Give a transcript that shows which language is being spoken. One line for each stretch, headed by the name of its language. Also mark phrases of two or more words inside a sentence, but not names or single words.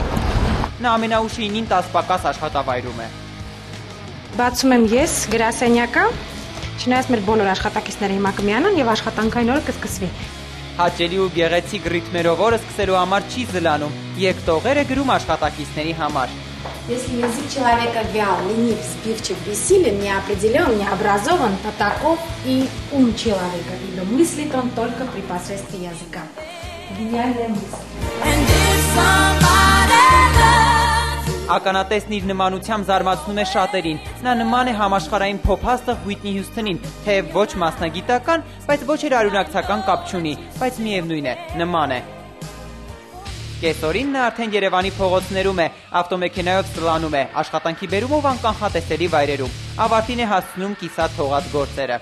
Armenian: Նա ամենաուշ 9-ին 10 պակաս աշխատավայրում է։ Բացում եմ ես գրասենյակը, չնայած մեր բոլոր աշխատակիցները հիմա կմիանան եւ աշխատանքային օրը կսկսվի։ Հաճելի ու գեղեցիկ ռիթմերով օրը սկսելու համար չի զլանում, եկտողերը գրում աշխատակիցների համար։
Russian: Если язык человека вял, ленив, сбивчив, бессилен, неопределен, необразован, то таков и ум человека, ибо мыслит он только при посредстве языка. Гениальная мысль.
Armenian: Ականատեսն իր նմանությամբ զարմացնում է շատերին։ Նա նման է համաշխարհային փոփ-հաստղ Whitney Houston-ին, թեև ոչ մասնագիտական, բայց ոչ էլ արյունակցական կապ չունի, բայց միևնույն է, նման է։ Կեսօրին նա արդեն Երևանի փողոցներում է, ավտոմեքենայով սլանում է, աշխատանքի բերումով անկանխատեսելի վայրերում։ Ավարտին է հասցնում կիսատ թողած գործերը։